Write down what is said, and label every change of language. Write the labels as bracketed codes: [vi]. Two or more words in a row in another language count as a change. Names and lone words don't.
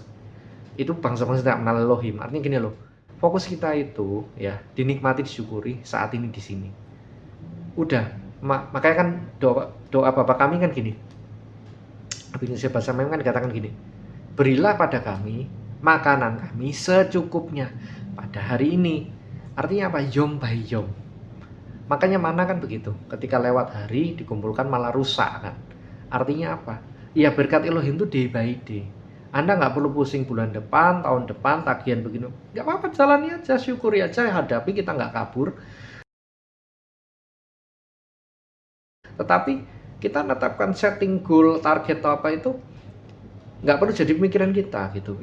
[id] Itu bangsa-bangsa tidak mengenal Elohim. Artinya gini loh, fokus kita itu ya dinikmati, disyukuri saat ini di sini. Udah, makanya kan doa Bapa kami kan gini. Abinus bahasa memang kan dikatakan gini, berilah pada kami makanan kami secukupnya pada hari ini. Artinya apa? [he] יום ביום. [id] Makanya mana kan begitu, ketika lewat hari dikumpulkan malah rusak kan. Artinya apa? Ya berkat Elohim itu [en] day by day. [id] Anda nggak perlu pusing bulan depan, tahun depan, tagihan begini. Nggak apa-apa, jalani aja, syukuri aja, hadapi, kita nggak kabur. Tetapi kita menetapkan [en] setting goal, [id] target atau apa itu nggak perlu jadi pemikiran kita gitu.